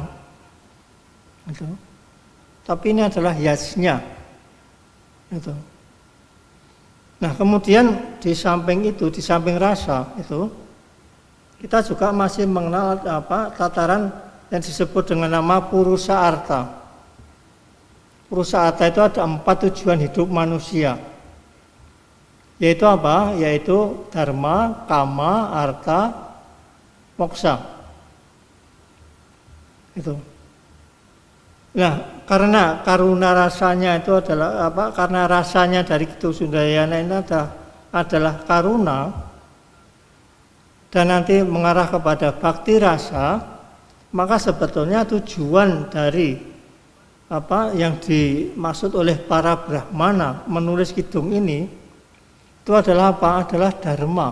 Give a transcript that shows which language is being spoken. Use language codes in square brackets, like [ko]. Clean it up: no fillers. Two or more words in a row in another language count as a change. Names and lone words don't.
[id] Itu. Tapi ini adalah hiasnya. Itu. Nah, kemudian di samping rasa itu kita juga masih mengenal tataran yang disebut dengan nama purusa arta. Purusa arta itu ada 4 tujuan hidup manusia. Yaitu apa? Yaitu dharma, kama, arta, moksa. Itu. Nah, karena karuna rasanya itu adalah karena rasanya dari Kidung Sundayana ini adalah karuna dan nanti mengarah kepada bakti rasa, maka sebetulnya tujuan dari yang dimaksud oleh para Brahmana menulis kidung ini itu adalah adalah dharma.